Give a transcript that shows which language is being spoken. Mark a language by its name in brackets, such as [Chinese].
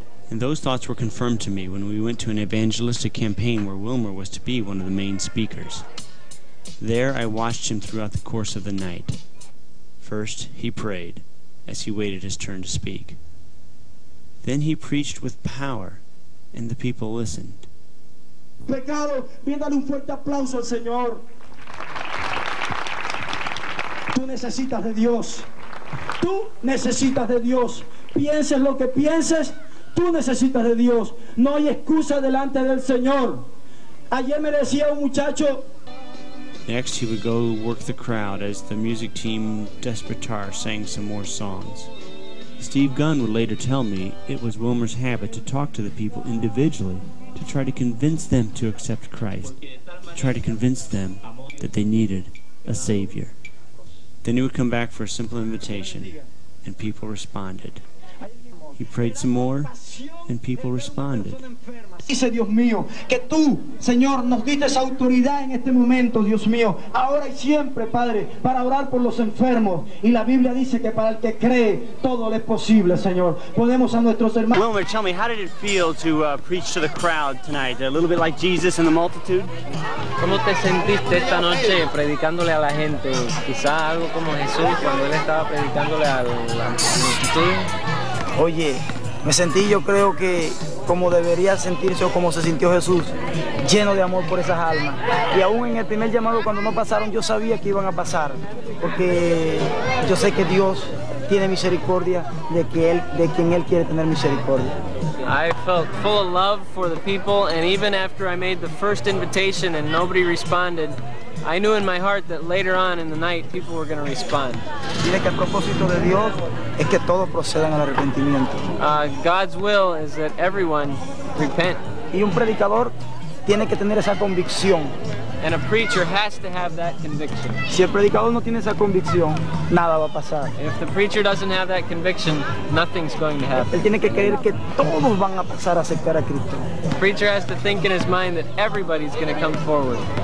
[English] And those thoughts were confirmed to me when we went to an evangelistic campaign where Wilmer was to be one of the main speakers. There I watched him throughout the course of the night. First, he prayed as he waited his turn to speak. Then he preached with power, and the people listened. [Spanish] Pecado, bien, dale un fuerte aplauso al Señor. Tú necesitas de Dios. Tú necesitas de Dios. Pienses lo que pienses, tú necesitas de Dios. No hay excusa delante del Señor. Ayer me decía un muchacho. [English] Next, he would go work the crowd as the music team Despertar sang some more songs. Steve Gunn would later tell me it was Wilmer's habit to talk to the people individually to try to convince them to accept Christ, to try to convince them that they needed a Savior. Then he would come back for a simple invitation, and people responded. He prayed some more, and people responded. [Spanish] Dice, Dios mío, que tú, Señor, nos diste esa autoridad en este momento, Dios mío, ahora y siempre, Padre, para orar por los enfermos. Y la Biblia dice que para el que cree, todo le es posible, Señor. Podemos a nuestros hermanos. [English] Wilmer, tell me, how did it feel to preach to the crowd tonight? A little bit like Jesus and the multitude? [Spanish] ¿Cómo te sentiste esta noche predicándole a la gente? Quizá algo como Jesús cuando él estaba predicándole a la multitud. Oye, me sentí, yo creo que como debería sentirse o como se sintió Jesús, lleno de amor por esas almas. Y aún en el primer llamado, cuando no pasaron, yo sabía que iban a pasar, porque yo sé que Dios tiene misericordia de quien Él quiere tener misericordia. [English] I felt full of love for the people, and even after I made the first invitation and nobody responded, I knew in my heart that later on in the night people were going to respond. [Spanish] Dile que el propósito de Dios es que todos procedan al arrepentimiento. [English] God's will is that everyone repent. [Spanish] Y un predicador tiene que tener esa convicción. [English] And a preacher has to have that conviction. [Spanish] Si el predicador no tiene esa convicción, nada va a pasar. [English] If the preacher doesn't have that conviction, nothing's going to happen. [Spanish] Él tiene que creer que todos van a pasar a aceptar a Cristo. [English] The preacher has to think in his mind that everybody's going to come forward.